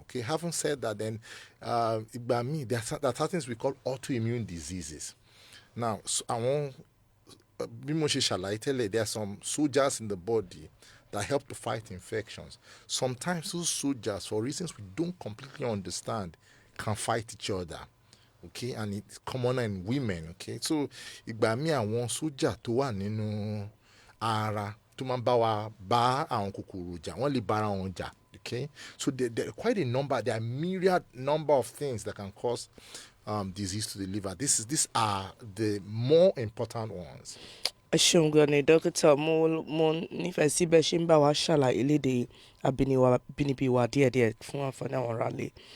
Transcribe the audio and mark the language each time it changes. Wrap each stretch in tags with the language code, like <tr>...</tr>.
<en>Okay, having said that, then there are certain things we call autoimmune diseases. Now, there are some soldiers in the body that help to fight infections. Sometimes those soldiers, for reasons we don't completely understand, can fight each other. Okay, and it's common in women. Okay, so</en> <yo>ìgbà míì àwọn sójà tó wà nínú ara tó máa ń bá àwọn kòkòrò jà, wọ́n lè bára wọn jà.</yo> <en>Okay, so there are quite a number. There are myriad number of things that can cause disease to the liver. These are the more important ones.</en> <yo>Ẹ ṣeun gan ni dókítà, mo nífẹ̀ẹ́ sí bẹ́ẹ̀ ṣe ń bá wa ṣàlàyé lédè abínibí wa díẹ̀díẹ̀ fún àǹfààní àwọn aráalé.</yo>